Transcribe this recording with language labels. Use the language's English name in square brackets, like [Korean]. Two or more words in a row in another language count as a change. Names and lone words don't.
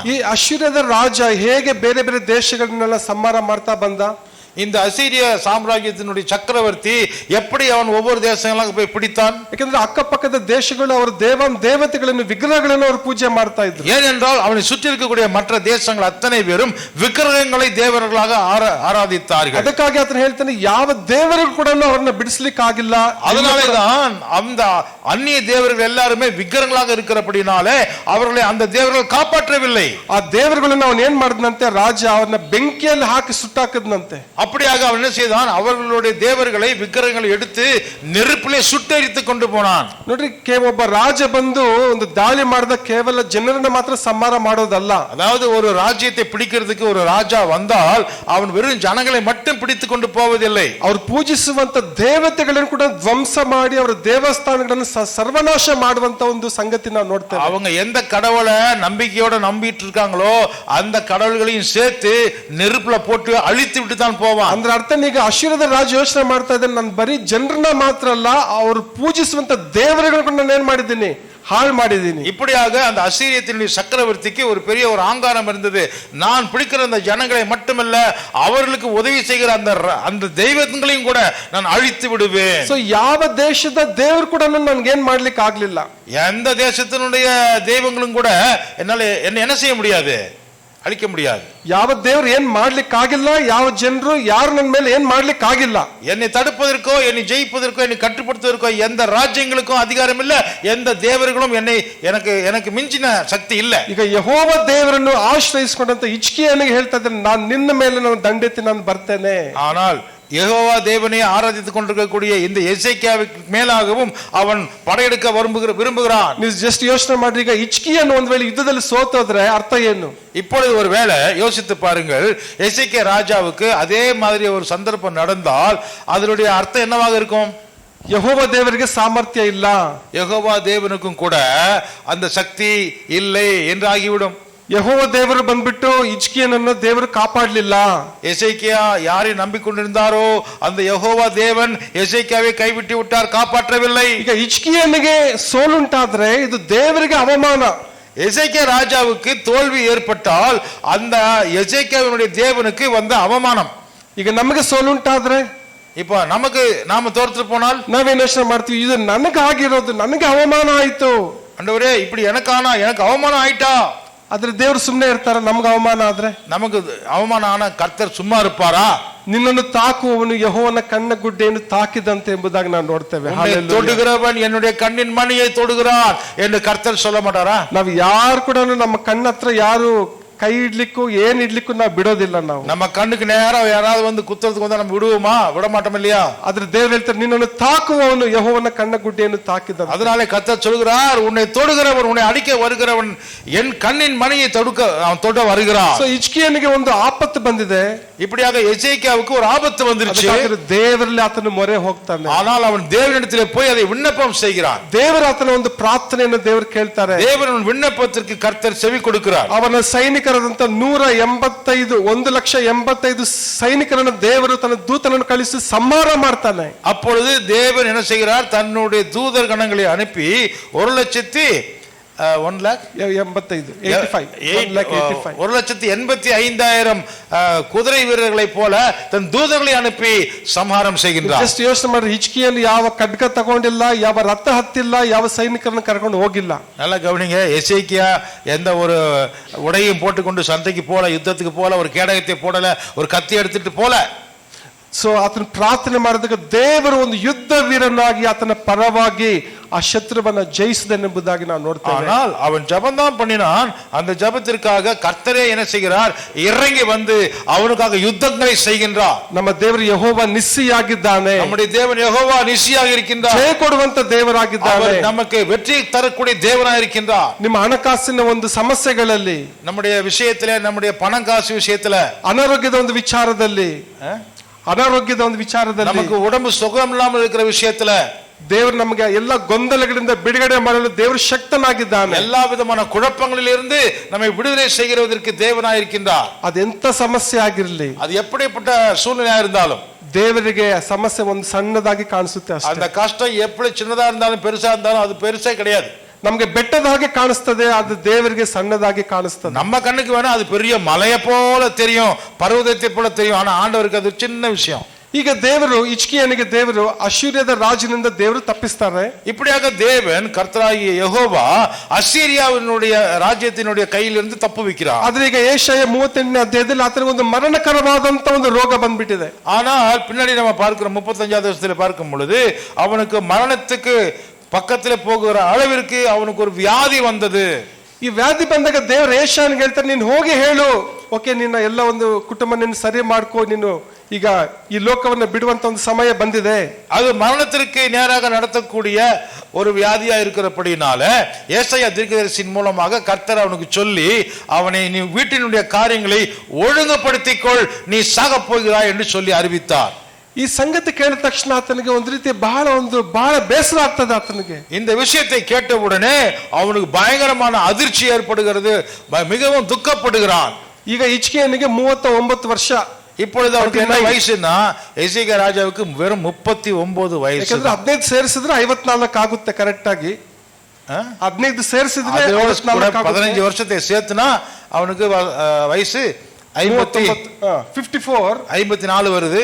[Kannada] ಈ ಅಶ್ಶೂರದ ರಾಜ ಹೇಗೆ ಬೇರೆ ಬೇರೆ ದೇಶಗಳನ್ನೆಲ್ಲ ಸಂಹಾರ ಮಾಡ್ತಾ ಬಂದ, [Tamil] இந்த அசீரிய சாம்ராஜ்யத்தினுடைய சக்கரவர்த்தி எப்படி அவன் ஒவ்வொரு தேசங்களாக போய் பிடித்தான்? [Kannada] ಯಾಕಂದ್ರೆ ಅಕ್ಕಪಕ್ಕದ ದೇಶಗಳು ಅವರ ದೇವತೆಗಳನ್ನು, ವಿಗ್ರಹಗಳನ್ನು ಅವರು ಪೂಜೆ ಮಾಡ್ತಾ ಇದ್ರು. [Tamil] ஏனென்றால் அவனை சுற்றி இருக்கக்கூடிய மற்ற தேசங்கள் அத்தனை பேரும் விக்கிரகங்களை தேவர்களாக ஆராதித்தார்கள். [Kannada] ಅದಕ್ಕಾಗಿ ಆತನು ಹೇಳ್ತಾನೆ, ಯಾವ ದೇವರಿಗೂ ಕೂಡ ಅವರನ್ನ ಬಿಡಿಸ್ಲಿಕ್ಕೆ ಆಗಿಲ್ಲ. [Tamil] அதனாலேதான் அந்த அந்நிய தேவர்கள் எல்லாருமே விக்கிரகங்களாக இருக்கிறபடினாலே அவர்களை அந்த தேவர்கள் காப்பாற்றவில்லை. [Kannada] ಆ ದೇವರುಗಳನ್ನು ಅವನು ಏನ್ ಮಾಡಿದ್ನಂತೆ, ರಾಜ ಅವನ್ನ ಬೆಂಕಿಯಲ್ಲಿ ಹಾಕಿ ಸುಟ್ಟಾಕದ್ನಂತೆ. [Tamil] அப்படியாக அவன் என்ன செய்தான், அவர்களுடைய தேவர்களை விக்கிரகங்களை எடுத்து நெருப்பிலே சுட்டெரித்து கொண்டு போனான். [Kannada] ನೋಡ್ರಿ, ಒಬ್ಬ ರಾಜ ಬಂದು ಒಂದು ದಾಳಿ ಮಾಡಿದ ಕೇವಲ ಜನರನ್ನ ಮಾತ್ರ ಸಂಹಾರ ಮಾಡೋದಲ್ಲ. [Tamil] அதாவது ஒரு ராஜ்யத்தை பிடிக்கிறதுக்கு ஒரு ராஜா வந்தால் அவன் வெறும் ஜனங்களை மட்டும் பிடித்து கொண்டு போவதில்லை, [Kannada] ಅವರು ಪೂಜಿಸುವಂತ ದೇವತೆಗಳನ್ನು ಕೂಡ ಧ್ವಂಸ ಮಾಡಿ ಅವರ ದೇವಸ್ಥಾನಗಳನ್ನು ಸರ್ವನಾಶ ಮಾಡುವಂತ ಒಂದು ಸಂಗತಿ ನಾವು ನೋಡ್ತೇವೆ. [Tamil] அவங்க எந்த கடவுளை நம்பிக்கையோட நம்பிட்டு இருக்காங்களோ அந்த கடவுள்களையும் சேர்த்து நெருப்புல போட்டு அழித்து விட்டு தான் போவான். [Kannada] ಅಂದ್ರೆ ಅರ್ಥ, ಈಗ ಅಶ್ಶೂರದ ರಾಜ ಯೋಚನೆ ಮಾಡ್ತಾ ಇದ್ದಾನೆ, ನಾನು ಬರೀ ಜನರನ್ನ ಮಾತ್ರ ಅಲ್ಲ ಅವರು ಪೂಜಿಸುವಂತ ದೇವರುಗಳನ್ನು ನಾನು ಏನ್ ಮಾಡಿದ್ದೀನಿ, ಹಾಳು ಮಾಡಿದ್ದೀನಿ. [Tamil] இப்படியாக அந்த அசீரியத்தினுடைய சக்கரவர்த்திக்கு ஒரு பெரிய ஒரு ஆங்காரம் இருந்தது. நான் பிடிக்கிற அந்த ஜனங்களை மட்டுமல்ல, அவர்களுக்கு உதவி செய்கிற அந்த தெய்வங்களையும் கூட நான் அழித்து விடுவேன். [Kannada] ಸೊ ಯಾವ ದೇಶದ ದೇವರು ಕೂಡ ನನ್ಗೆ ಏನ್ ಮಾಡ್ಲಿಕ್ಕೆ ಆಗ್ಲಿಲ್ಲ. [Tamil] எந்த தேசத்தினுடைய தெய்வங்களும் கூட என்ன செய்ய முடியாது, அழிக்க முடியாது. [Kannada] ಯಾವ ದೇವರು ಏನ್ ಮಾಡ್ಲಿಕ್ಕೆ ಆಗಿಲ್ಲ, ಯಾವ ಜನರು ಯಾರು ನನ್ನ ಮೇಲೆ ಏನ್ ಮಾಡ್ಲಿಕ್ಕೆ ಆಗಿಲ್ಲ. [Tamil] என்னை தடுப்பதற்கோ என்னை ஜெயிப்பதற்கோ என்னை கட்டுப்படுத்துவதற்கோ எந்த ராஜ்யங்களுக்கும் அதிகாரம் இல்ல, எந்த தேவர்களும் எனக்கு மிஞ்சின சக்தி இல்ல. [Kannada] ಈಗ ಯೆಹೋವ ದೇವರನ್ನು ಆಶ್ರಯಿಸಿಕೊಂಡಂತ ಹಿಜ್ಕೀಯನಿಗೆ ಹೇಳ್ತಾ ಇದ್ದಾನೆ, ನಾನು ನಿನ್ನ ಮೇಲೆ ನಾನು ದಂಡೆತ್ತಿ ನಾನು ಬರ್ತೇನೆ. [Tamil] ஆனால் யெகோவா தேவனை ஆராதித்துக் கொண்டிருக்கக்கூடிய இந்த எசேக்கியாவுக்கு மேலாகவும் அவன் படையெடுக்க விரும்புகிறான். [Kannada] ನೀವು ಜಸ್ಟ್ ಯೋಚನೆ ಮಾಡ್ರಿ, ಈಗ ಹಿಜ್ಕೀಯನು ಒಂದ್ ವೇಳೆ ಯುದ್ಧದಲ್ಲಿ ಸೋತೋದ್ರೆ ಅರ್ಥ ಏನು? [Tamil] இப்பொழுது ஒரு வேளை யோசித்து பாருங்கள், எசேக்கியா ராஜாவுக்கு அதே மாதிரி ஒரு சந்தர்ப்பம் நடந்தால் அதனுடைய அர்த்தம் என்னவாக இருக்கும்? [Kannada] ಯೆಹೋವ ದೇವರಿಗೆ ಸಾಮರ್ಥ್ಯ ಇಲ್ಲ, [Tamil] யெகோவா தேவனுக்கும் கூட அந்த சக்தி இல்லை என்று ஆகிவிடும். [Kannada] ಯೆಹೋವ ದೇವರು ಬಂದ್ಬಿಟ್ಟು ಹಿಜ್ಕೀಯನನ್ನು ದೇವರು ಕಾಪಾಡಲಿಲ್ಲ. [Tamil] எசேக்கியா யாரை நம்பிக்கொண்டிருந்தாரோ அந்த யெகோவா தேவன் எசேக்கியாவை கைவிட்டு விட்டார், காப்பாற்றவில்லை. [Kannada] ಈಗ ಹಿಜ್ಕೀಯನಿಗೆ ಸೋಲುಂಟಾದ್ರೆ ಇದು ದೇವರಿಗೆ ಅವಮಾನ. [Tamil] எசேக்கியா ராஜாவுக்கு தோல்வி ஏற்பட்டால் அந்த எசேக்கியாவினுடைய தேவனுக்கு வந்த அவமானம். [Kannada] ಈಗ ನಮಗೆ ಸೋಲುಂಟಾದ್ರೆ, [Tamil] இப்ப நாம தோற்று போனால் [Kannada] ನಾವೇನ್ ಯೋಚನೆ ಮಾಡ್ತೀವಿ, ಇದು ನನಗಾಗಿರೋದು, ನನಗೆ ಅವಮಾನ ಆಯ್ತು, [Tamil] ஆண்டவரே இப்படி எனக்கு அவமானம் ஆயிட்டா. [Kannada] ಆದ್ರೆ ದೇವರು ಸುಮ್ಮನೆ ಇರ್ತಾರ? ನಮ್ಗೆ ಅವಮಾನ ಆದ್ರೆ, [Tamil] நமக்கு அவமானம் ஆன கர்த்தர் சும்மா இருப்பாரா? [Kannada] ನಿನ್ನನ್ನು ತಾಕುವವನು ಯೆಹೋವನ ಕಣ್ಣ ಗುಡ್ಡೆಯನ್ನು ತಾಕಿದಂತೆ ಎಂಬುದಾಗಿ ನಾವು ನೋಡ್ತೇವೆ. [Tamil] தொடுகிறவன் என்னுடைய கண்ணின் மணியை தொடுகிறான் என்று கர்த்தர் சொல்ல மாட்டாரா? [Kannada] ನಾವು ಯಾರು ಕೂಡ ನಮ್ಮ ಕಣ್ಣ ಹತ್ರ ಯಾರು ಕೈ ಇಡ್ಲಿಕ್ಕೂ ಏನ್ ಇಡ್ಲಿಕ್ಕೂ ನಾವು ಬಿಡೋದಿಲ್ಲ. ನಾವು [Tamil] நம்ம கண்ணுக்கு நேரா யாராவது வந்து குத்துறதுக்கு வந்தா நம்ம விடுவோமா? விட மாட்டோம் இல்லையா? [Kannada] ಆದ್ರೆ ದೇವರು ಹೇಳ್ತಾರೆ, ನಿನ್ನನ್ನು ತಾಕುವವನು ಯೆಹೋವನ ಕಣ್ಣ ಗುಡ್ಡೆಯನ್ನು ತಾಕಿದ. [Tamil] அதனாலே கர்த்தர் சொல்கிறார், உன்னை தொடுகிறவன், உன்னை அடிக்க வருகிறவன் என் கண்ணின் மணியை அவன் தொட வருகிறான். [Kannada] ಸೊ ಹಿಜ್ಕೀಯನಿಗೆ ಒಂದು ಆಪತ್ತು ಬಂದಿದೆ. [Tamil] இப்படியாக எசேக்கியாவுக்கு ஒரு ஆபத்து வந்துருச்சு. [Kannada] ದೇವರಲ್ಲಿ ಆತನ ಮೊರೆ ಹೋಗ್ತಾನೆ. [Tamil] ஆனால் அவன் தேவனிடத்திலே போய் அதை விண்ணப்பம் செய்கிறான். [Kannada] ದೇವರ ಆತನ ಒಂದು ಪ್ರಾರ್ಥನೆಯನ್ನು ದೇವರು ಕೇಳ್ತಾರೆ. [Tamil] தேவன் விண்ணப்பத்திற்கு கர்த்தர் செவி கொடுக்கிறார். [Kannada] ಅವನ ಸೈನಿಕರಾದಂತ 185 ಸೈನಿಕರನ್ನು ದೇವರು ತನ್ನ ದೂತನನ್ನು ಕಳಿಸಿ ಸಂಹಾರ ಮಾಡ್ತಾನೆ. [Tamil] அப்பொழுது தேவன் என்ன செய்கிறார்? தன்னுடைய தூதர் கணங்களை அனுப்பி 1,85,000 குதிரை வீரர்களை போல தன் தூதர்களை அனுப்பி சம்ஹாரம் செய்கின்றார். [Kannada] ಜಸ್ಟ್ ಯೋಚನೆ ಮಾಡಿ, ಹಿಜ್ಕೀಯನು ಯಾವ ಖಡ್ಗ ತಗೊಂಡಿಲ್ಲ, ಯಾವ ರಥ ಹತ್ತಿಲ್ಲ, ಯಾವ ಸೈನಿಕರನ್ನು ಕರ್ಕೊಂಡು ಹೋಗಿಲ್ಲ. [Tamil] நல்லா கவனிங்க, எசேக்கியா எந்த ஒரு உடையும் போட்டுக்கொண்டு சண்டைக்கு போல, யுத்தத்துக்கு போல, ஒரு கேடகத்தை போடல, ஒரு கத்தி எடுத்துட்டு போல. [Kannada] ಸೊ ಆತನ ಪ್ರಾರ್ಥನೆ ಮಾಡಿದಾಗ ದೇವರು ಒಂದು ಯುದ್ಧ ವೀರನಾಗಿ ಆತನ ಪರವಾಗಿ ಆ ಶತ್ರುವನ್ನ ಜಯಿಸಿದನೆಂಬುದಾಗಿ ನಾವು ನೋಡ್ತೇವೆ. [Tamil] ஆனால் அவன் ஜெபம்தான் பண்ணினான். அந்த ஜெபத்திற்காக கர்த்தரே என்ன செய்கிறார்? இறங்கி வந்து அவனுக்காக யுத்தங்களை செய்கின்றார். [Kannada] ನಮ್ಮ ದೇವರು ಯೆಹೋವ ನಿಸ್ಸಿಯಾಗಿದ್ದಾನೆ. [Tamil] நம்முடைய தேவன் யெகோவா நிசியாக இருக்கின்றார். [Kannada] ಜಯ ಕೊಡುವಂತ ದೇವರಾಗಿದ್ದಾನೆ. [Tamil] நமக்கு வெற்றி தரக்கூடிய தேவனாக இருக்கின்றார். [Kannada] ನಿಮ್ಮ ಹಣಕಾಸಿನ ಒಂದು ಸಮಸ್ಯೆಗಳಲ್ಲಿ, [Tamil] நம்முடைய விஷயத்திலே, நம்முடைய பணம் காசு விஷயத்திலே, [Kannada] ಅನಾರೋಗ್ಯದ ಒಂದು ವಿಚಾರದಲ್ಲಿ, [Tamil] நமக்கு உடம்பு சுகம் இல்லாமல் இருக்கிற விஷயத்துல [Kannada] ದೇವರು ನಮಗೆ ಎಲ್ಲ ಗೊಂದಲಗಳಿಂದ ಬಿಡುಗಡೆ ಮಾಡಲು ದೇವರು ಶಕ್ತನಾಗಿದ್ದಾನೆ. [Tamil] எல்லா விதமான குழப்பங்களிலிருந்து நம்மை விடுதலை செய்கிறதற்கு தேவனாய் இருக்கின்றார். [Kannada] ಅದೆಂತ ಸಮಸ್ಯೆ ಆಗಿರಲಿ, [Tamil] அது எப்படிப்பட்ட சூழ்நிலையா இருந்தாலும் [Kannada] ದೇವರಿಗೆ ಸಮಸ್ಯೆ ಒಂದು ಸಣ್ಣದಾಗಿ ಕಾಣಿಸುತ್ತೆ ಅಷ್ಟೇ. [Tamil] அந்த கஷ்டம் எப்படி சின்னதா இருந்தாலும் பெருசா இருந்தாலும் அது பெருசே கிடையாது. [Kannada] ನಮಗೆ ಬೆಟ್ಟದ ಹಾಗೆ ಕಾಣಿಸ್ತದೆ, ಅದು ದೇವರಿಗೆ ಸಣ್ಣದಾಗಿ ಕಾಣಿಸ್ತದೆ. [Tamil] நம்ம கண்ணுக்கு வேணா அது பெரிய மலையை போல தெரியும், பர்வதத்தை போல தெரியும். ஆனா ஆண்டவருக்கு அது சின்ன விஷயம். [Kannada] ಈಗ ದೇವರು ಹಿಜ್ಕೀಯನಿಗೆ ದೇವರು ಅಶ್ಶೂರ್ಯದ ರಾಜನಿಂದ ದೇವರು ತಪ್ಪಿಸ್ತಾರೆ. [Tamil] இப்படியாக தேவன் கர்த்தராகிய யெகோவா அசீரியாவினுடைய ராஜ்யத்தினுடைய கையிலிருந்து தப்புவிக்கிறார். [Kannada] ಆದ್ರೆ ಈಗ ಯೆಶಾಯ 38ನೇ ಅಧ್ಯಾಯದಲ್ಲಿ ಆತನಿಗೆ ಒಂದು ಮರಣಕರವಾದಂತ ಒಂದು ರೋಗ ಬಂದ್ಬಿಟ್ಟಿದೆ. [Tamil] ஆனால் பின்னாடி நம்ம பார்க்கிறோம், 35வது வருஷத்துல பார்க்கும் பொழுது அவனுக்கு மரணத்துக்கு பக்கத்துல போகிற அளவிற்கு அவனுக்கு ஒரு வியாதி வந்தது. [Kannada] ಈ ವ್ಯಾಧಿ ಬಂದಾಗ ದೇವರು ಯೆಶಾಯನಿಗೆ ಹೇಳ್ತಾರೆ, ನೀನು ಹೋಗಿ ಹೇಳು, ಓಕೆ, ನಿನ್ನ ಎಲ್ಲ ಒಂದು ಕುಟುಂಬ ನೀನು ಸರಿ ಮಾಡ್ಕೋ, ನೀನು ಈಗ ಈ ಲೋಕವನ್ನು ಬಿಡುವಂತ ಒಂದು ಸಮಯ ಬಂದಿದೆ. [Tamil] அது மரணத்திற்கு நேராக நடத்தக்கூடிய ஒரு வியாதியா இருக்கிறபடினால ஏசாயா தீர்க்கதரிசியின் மூலமாக கர்த்தர் அவனுக்கு சொல்லி அவனை நீ வீட்டினுடைய காரியங்களை ஒழுங்குபடுத்திக்கொள், நீ சாக போகிறாய் என்று சொல்லி அறிவித்தார். [Kannada] ಈ ಸಂಗತಿ ಕೇಳಿದ ತಕ್ಷಣ ಆತನಿಗೆ ಒಂದು ರೀತಿ ಬಹಳ ಬೇಸರ ಆಗ್ತದೆ ಆತನಿಗೆ. [Tamil] இந்த விஷயத்தை கேட்டவுடனே அவனுக்கு பயங்கரமான அதிர்ச்சி ஏற்படுகிறது, மிகவும் துக்கப்படுகிறான். [Kannada] ಈಗ ಹಿಜ್ಕೀಯನಿಗೆ 39 ವರ್ಷ. [Tamil] இப்பொழுது அவருக்கு என்ன வயசுன்னா எசேக்கியா ராஜாவுக்கு வெறும் 39 வயசு. [Kannada] ಯಾಕಂದ್ರೆ 15 ಸೇರಿಸಿದ್ರೆ 54 ಆಗುತ್ತೆ ಕರೆಕ್ಟ್ ಆಗಿ. 15 ಸೇರಿಸಿದ್ರೆ [Tamil] 15 ವರ್ಷத்தை சேர்த்துனா அவனுக்கு வயசு 54 வருது.